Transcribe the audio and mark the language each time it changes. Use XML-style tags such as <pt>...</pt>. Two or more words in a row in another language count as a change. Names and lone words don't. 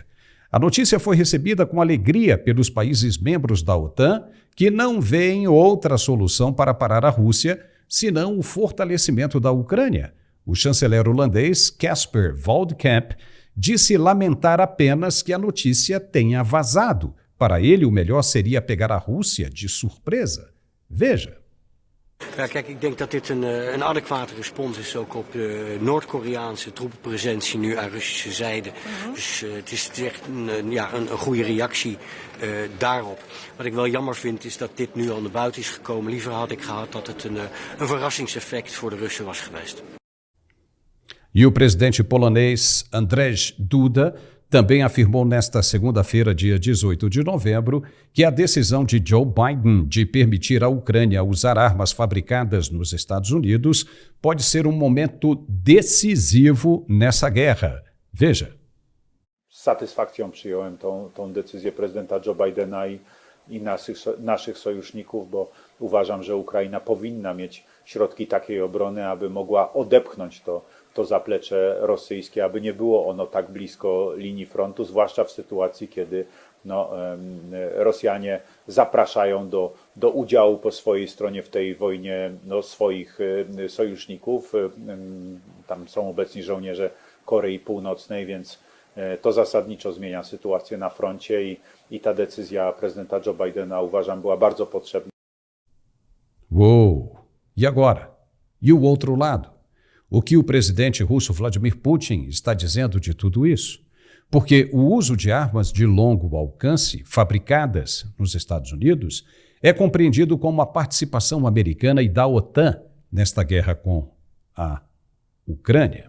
<pt>A notícia foi recebida com alegria pelos países membros da OTAN, que não veem outra solução para parar a Rússia, senão o fortalecimento da Ucrânia. O chanceler holandês Casper Waldkamp disse lamentar apenas que a notícia tenha vazado. Para ele, o melhor seria pegar a Rússia de surpresa. Veja.</pt> <nl>Ja, kijk, ik denk dat dit een adequate respons is ook op de Noord-Koreaanse troepenpresentie nu aan Russische zijde. Dus het is echt een goede reactie daarop. Wat ik wel jammer vind is dat dit nu al naar buiten is gekomen. Liever had ik gehad dat het een verrassingseffect voor de Russen was geweest.</nl> <pt>E o presidente polonês Andrzej Duda também afirmou nesta segunda-feira, dia 18 de novembro, que a decisão de Joe Biden de permitir à Ucrânia usar armas fabricadas nos Estados Unidos pode ser um momento decisivo nessa guerra. Veja.</pt> <pl>Z satysfakcją przyjąłem tą decyzję prezydenta Joe Bidena i naszych sojuszników, bo uważam, że Ukraina powinna mieć środki takiej obrony, aby mogła odepchnąć to zaplecze rosyjskie, aby nie było ono tak blisko linii frontu, zwłaszcza w sytuacji, kiedy Rosjanie zapraszają do udziału po swojej stronie w tej wojnie swoich sojuszników. Tam są obecni żołnierze Korei Północnej, więc to zasadniczo zmienia sytuację na froncie i ta decyzja prezydenta Joe Bidena, uważam, była bardzo potrzebna.</pl> <pt>Uou! E agora? E o outro lado? O que o presidente russo Vladimir Putin está dizendo de tudo isso? Porque o uso de armas de longo alcance, fabricadas nos Estados Unidos, é compreendido como a participação americana e da OTAN nesta guerra com a Ucrânia.</pt>